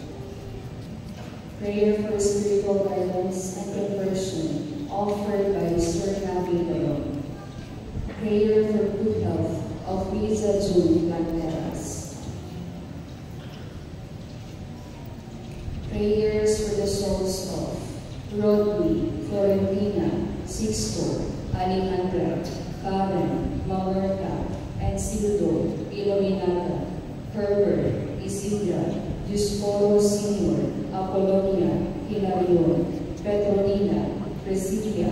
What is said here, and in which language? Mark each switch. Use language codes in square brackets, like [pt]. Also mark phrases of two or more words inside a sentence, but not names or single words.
[en] Prayer for spiritual guidance and conversion offered by Sir Nabi Leon. Prayer for good health of Riza June Planteras. Prayers for the souls of Rodney, Florentina, Sixto, Alejandra, Karen, Mamerta, and Sildo, Iluminata, Herbert, Isidra, Dioscoro Sr., Apollonia, Hilarion, Petronina, Presidia,